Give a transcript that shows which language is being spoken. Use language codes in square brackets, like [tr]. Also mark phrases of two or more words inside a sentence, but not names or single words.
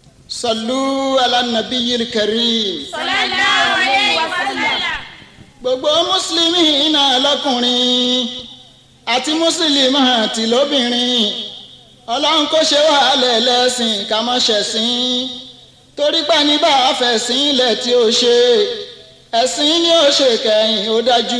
[ar] صلوا على النبي الكريم. صلى الله عليه وسلم. [yo] Gbogbo mùsùlùmí náà lọ́kùnrin àti mùsùlùmí àti lóbìnrin. Ọlọ́run kó ṣe wá lẹ́lẹ́sìn ká má ṣẹ̀sìn. Torí pé ní bá a fẹ̀sìn ilẹ̀ tí ó ṣe. Ẹ̀sìn ni ó ṣe kẹ́yìn ó dájú.